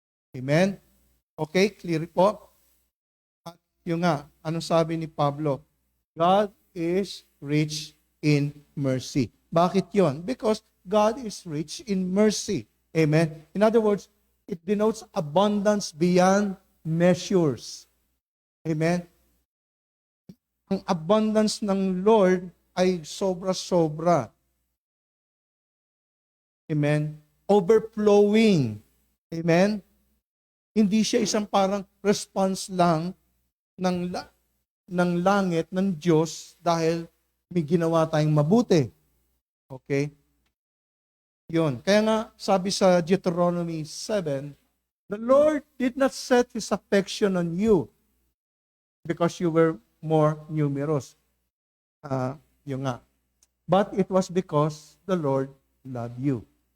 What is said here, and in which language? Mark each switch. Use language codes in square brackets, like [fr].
[tl] Amen? Okay, clear po? At yung nga, anong sabi ni Pablo? [en] God is rich in mercy. [tl] Bakit yon? [en] Because God is rich in mercy. Amen? In other words, it denotes abundance beyond measures. Amen? [tl] Ang abundance ng Lord ay sobra-sobra. [en] Amen? Overflowing. Amen? [tl] Hindi siya isang parang response lang ng langit, ng Diyos, dahil may ginawa tayong mabuti. Okay? Yun. Kaya nga, sabi sa [en] Deuteronomy 7, the Lord did not set His affection on you because you were more numerous. [tl] Yun nga. [en] But it was because the Lord loved you.